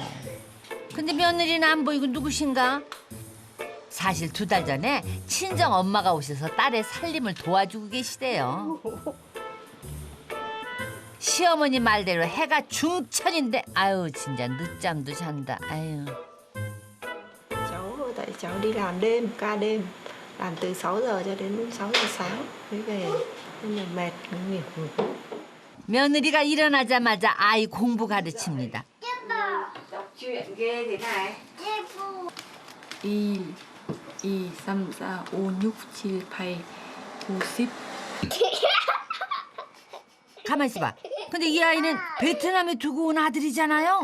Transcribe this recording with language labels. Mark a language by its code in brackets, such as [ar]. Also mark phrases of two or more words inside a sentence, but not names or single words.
[ko] 근데 며느리는 안 보이고 누구신가? 사실 2달 전에 친정 엄마가 오셔서 딸의 살림을 도와주고 계시대요. 시어머니 말대로 해가 중천인데 아유 진짜 늦잠도 잔다. 아유. [vi] Cháu tại cháu đi làm đêm, ca đêm, làm từ 6 giờ cho đến 6 giờ sáng mới về, nên là mệt nghỉ. [ko] 며느리가 일어나자마자 아이 공부 가르칩니다. [vi] đọc truyện ghê thế này. 2, 2, 3, 4, 5, 6, 7, 8, 9, 10. [ko] 가만 있어봐. 근데 이 아이는 베트남에 두고 온 아들이잖아요.